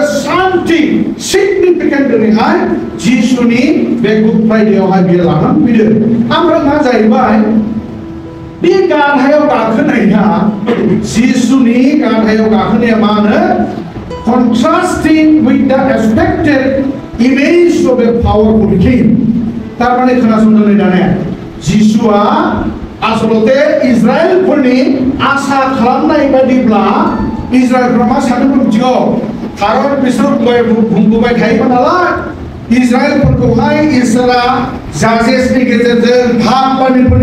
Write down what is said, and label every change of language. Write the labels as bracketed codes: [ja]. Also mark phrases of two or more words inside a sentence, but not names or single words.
[brx] शान्ति सिगनिफिकेन्ट दिनैहाय जिसुनि बे गुड फ्राइडेआवहाय बियो लानानै फैदों ओमफ्राय मा जाहैबाय बे गाधायाव गाखोनाया जिसुनि गाधायाव गाखोनाया मा होनो [en] contrasting with the expected image of a powerful king [brx] तारमाने खोनासंदों दानिया जिसुआ आसलते इजराइलफोरनि आसा खालामनाय बायदिब्ला इजराइलफ्रा मा सानदोंमोन मिथिगौ खारन बिसोर बुंबोबाय थायोमोन नालाय इजराइलफोरखौहाय इसोरा जाजेसनि गेजेरजों भागबानिफोरनि